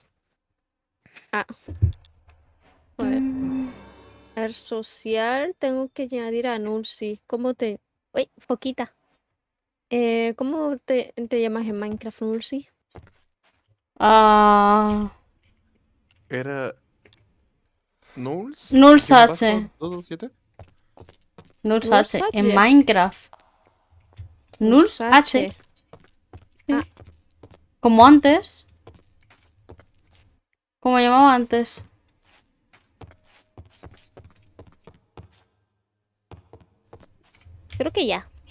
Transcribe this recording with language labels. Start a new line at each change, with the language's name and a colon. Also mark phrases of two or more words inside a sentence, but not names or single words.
Spanish: A ver. El social tengo que añadir a Nulsi. ¿Cómo te...? Uy, foquita. ¿Cómo te llamas en Minecraft, Nulsi? Era... ¿Nuls? Nulsache. ¿227? Nulsache. En Minecraft. Nulls H. Sí. Como antes. Como llamaba antes. Creo que ya.